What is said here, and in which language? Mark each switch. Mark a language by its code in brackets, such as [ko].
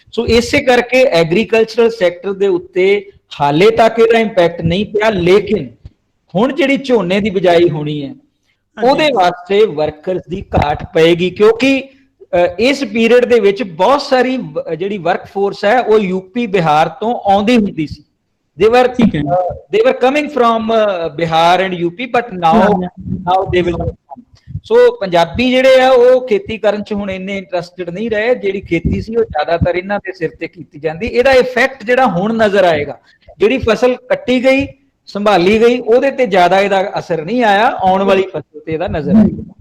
[pa] ਸੋ ਇਸੇ ਕਰਕੇ agricultural sector ਦੇ ਉੱਤੇ ਹਾਲੇ ਤੱਕ ਇਹਦਾ ਇੰਪੈਕਟ ਨਹੀਂ ਪਿਆ, ਲੇਕਿਨ ਹੁਣ ਜਿਹੜੀ ਝੋਨੇ ਦੀ ਬਿਜਾਈ ਹੋਣੀ ਹੈ ਉਹਦੇ ਵਾਸਤੇ ਵਰਕਰਸ ਦੀ ਘਾਟ ਪਏਗੀ ਕਿਉਂਕਿ ਇਸ ਪੀਰੀਅਡ ਦੇ ਵਿੱਚ ਬਹੁਤ ਸਾਰੀ ਜਿਹੜੀ ਵਰਕ ਫੋਰਸ ਹੈ ਉਹ ਯੂਪੀ ਬਿਹਾਰ ਤੋਂ ਆਉਂਦੀ ਹੁੰਦੀ ਸੀ। [en] they were coming from Bihar and UP, but now they will come. [pa] So Punjabi ਜਿਹੜੇ ਆ ਉਹ ਖੇਤੀ ਕਰਨ ਚ ਹੁਣ ਇੰਨੇ ਇੰਟਰਸਟਿਡ ਨਹੀਂ ਰਹੇ, ਜਿਹੜੀ ਖੇਤੀ ਸੀ ਉਹ ਜ਼ਿਆਦਾਤਰ ਇਹਨਾਂ ਦੇ ਸਿਰ ਤੇ ਕੀਤੀ ਜਾਂਦੀ। ਇਹਦਾ ਇਫੈਕਟ ਜਿਹੜਾ ਹੁਣ ਨਜ਼ਰ ਆਏਗਾ, ਜਿਹੜੀ ਫਸਲ ਕੱਟੀ ਗਈ ਸੰਭਾਲੀ ਗਈ ਉਹਦੇ ਤੇ ਜ਼ਿਆਦਾ ਇਹਦਾ ਅਸਰ ਨਹੀਂ ਆਇਆ, ਆਉਣ ਵਾਲੀ ਫਸਲ ਤੇ ਇਹਦਾ ਨਜ਼ਰ ਆਏਗਾ।